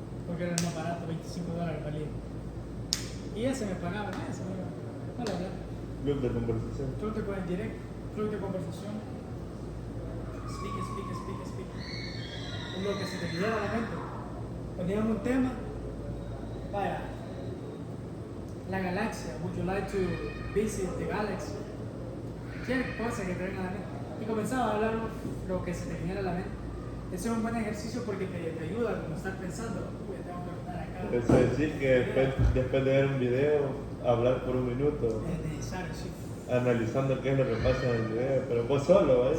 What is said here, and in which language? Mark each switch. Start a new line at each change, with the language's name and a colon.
Spanish: Porque era más barato, $25 valía. Y ese me pagaba, ese me iba. Vale, hablar. club de conversación. Club de direct, club de conversación. Speak. Es lo que se te quedara a la mente. Poníamos un tema, vaya, la galaxia.
English: Would you like to visit the galaxy?
Spanish: Cualquier cosa que te venga a la mente. Y comenzaba a hablar lo que se te viniera a la mente. Ese es un buen ejercicio porque te ayuda a como estar pensando, uy, tengo que hablar acá. Eso es decir que después de ver un video, hablar por un minuto, Es necesario, sí. analizando qué es lo que pasa en el video, pero vos solo, ¿eh?